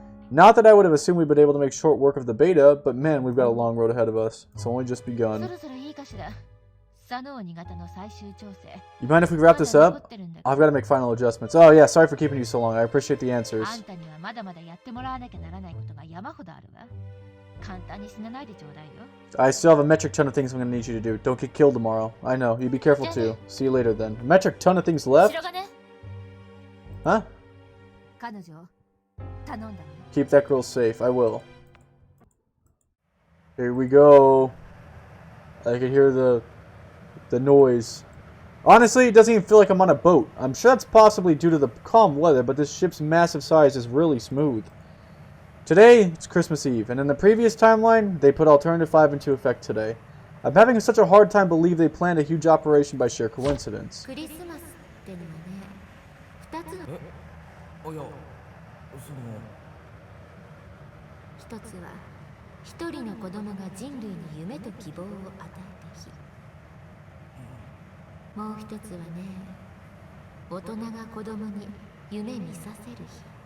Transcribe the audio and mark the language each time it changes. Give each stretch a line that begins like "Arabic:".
English: Not that I would have assumed we'd been able to make short work of the beta, but man, we've got a long road ahead of us. It's only just
Japanese: そ
English: begun.
Japanese: ろそろいいかしら。左脳2型の最終調整。
English: You mind if we wrap this up? I've got to make final adjustments. Oh yeah, sorry for keeping you so long. I appreciate the answers.
Japanese: あんたにはまだまだやってもらわなきゃならないことが山ほどあるわ。簡単に死なないでちょうだいよ。
English: I still have a metric ton of things I'm going to need you to do. Don't get killed tomorrow. I know. You be careful too. See you later then. Metric ton of things left?
Japanese: 白金
English: Huh?
Japanese: 彼女頼んだわよ。
English: Keep that girl safe. I will. Here we go. I can hear the noise. Honestly, it doesn't even feel like I'm on a boat. I'm sure that's possibly due to the calm weather, but this ship's massive size is really smooth. Today, it's Christmas Eve, and in the previous timeline, they put Alternative 5 into effect today. I'm having such a hard time believe they planned a huge operation by sheer coincidence.
Japanese: クリスマスってのはね、2つの。おや、一つは一人の子供が人類に夢と希望を与えた日。もう一つはね、大人が子供に夢見させる日。